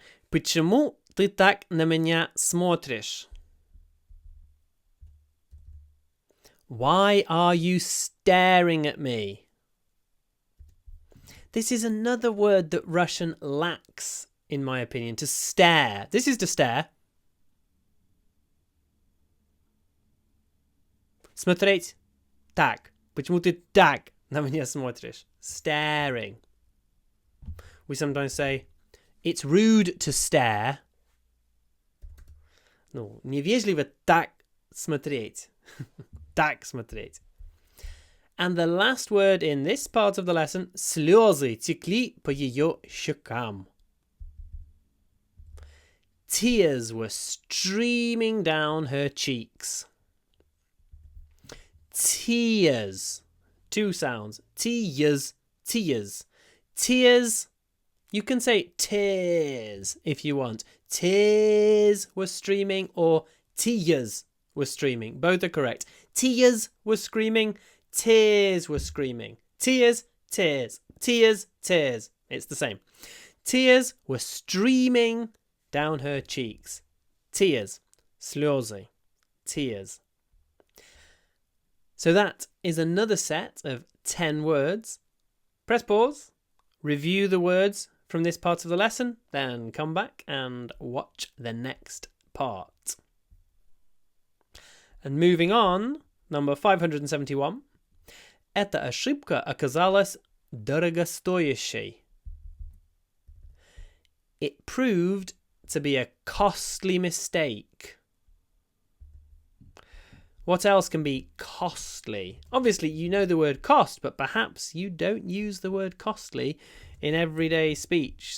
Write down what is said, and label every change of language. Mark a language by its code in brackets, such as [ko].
[ru] Почему ты так на меня смотришь? [en] Why are you staring at me? This is another word that Russian lacks, in my opinion. To stare. This is to stare. [ru] Смотреть. Так. Почему ты так на меня смотришь? [en] Staring. We sometimes say, it's rude to stare. [ru] No, невежливо так смотреть. Так смотреть. [en] And the last word in this part of the lesson, [ru] слезы текли по ее щекам. [en] Tears were streaming down her cheeks. Tears. 2 sounds. Tears. Tears. Tears. You can say tears if you want. Tears were streaming or tears were streaming. Both are correct. Tears were screaming. tears were screaming. Tears, tears, tears, tears. It's the same. Tears were streaming down her cheeks. Tears, слезы, tears. So that is another set of 10 words. Press pause, review the words from this part of the lesson, then come back and watch the next part. And moving on, number 571. [ru] Эта ошибка оказалась дорогостоящей. [en] It proved to be a costly mistake. What else can be costly? Obviously, you know the word cost, but perhaps you don't use the word costly in everyday speech.